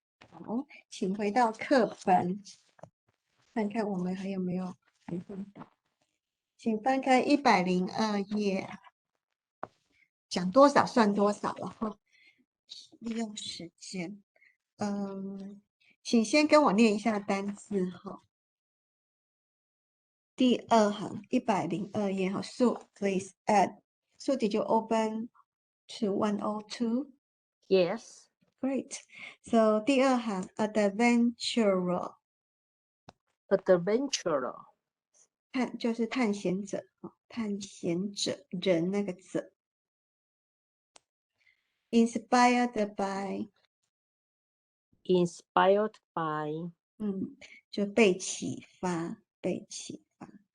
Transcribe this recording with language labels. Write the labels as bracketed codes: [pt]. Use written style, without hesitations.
[zh] 好，请回到课本，看看我们还有没有还会到。请翻开102页，讲多少算多少了哈，利用时间。请先跟我念一下单字哈。第2行102页哈 ， [en] So please add. So did you open to 102? Yes. Great. So [zh] 第2行 [en] adventurer. Adventurer. [zh] 就是探险者，探险者人那个者。 [en] Inspired by. Inspired by. [zh] 就被启发，被启发。